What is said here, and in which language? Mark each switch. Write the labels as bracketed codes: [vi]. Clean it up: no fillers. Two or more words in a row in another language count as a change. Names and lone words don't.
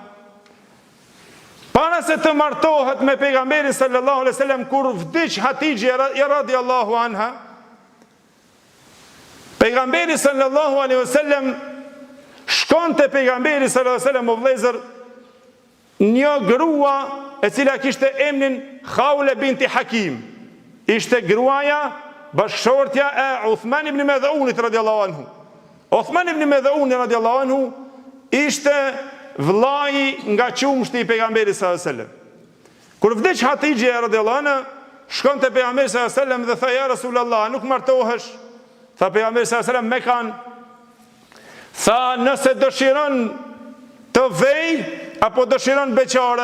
[sq] para se të martohet me pejgamberin [ar] صلى الله عليه وسلم, [sq] kur vdiq Hatixha [ar] رضي الله عنها, [sq] pejgamberi [ar] صلى الله عليه وسلم [sq] shkon te pejgamberi [ar] صلى الله عليه وسلم [sq] o vëllezër, një grua e cila kishte emrin Khawle binti Hakim. Ishte gruaja bashkëshortja e Uthman ibn Mad'unit [ar] رضي الله عنه. [sq] Uthman ibn Mad'uni [ar] رضي الله عنه [sq] ishte vllai nga qumshti i pejgamberit [ar] صلى الله عليه وسلم. [sq] Kur vdiq Hatixha [ar] رضي الله عنها, [sq] shkon te pejgamberi [ar] صلى الله عليه وسلم [sq] dhe tha, [ar] يا رسول الله, [sq] nuk martohesh? Tha pejgamberi [ar] صلى الله عليه وسلم, [sq] me kan. Tha, nëse dëshiron të vej apo dëshiron beqare?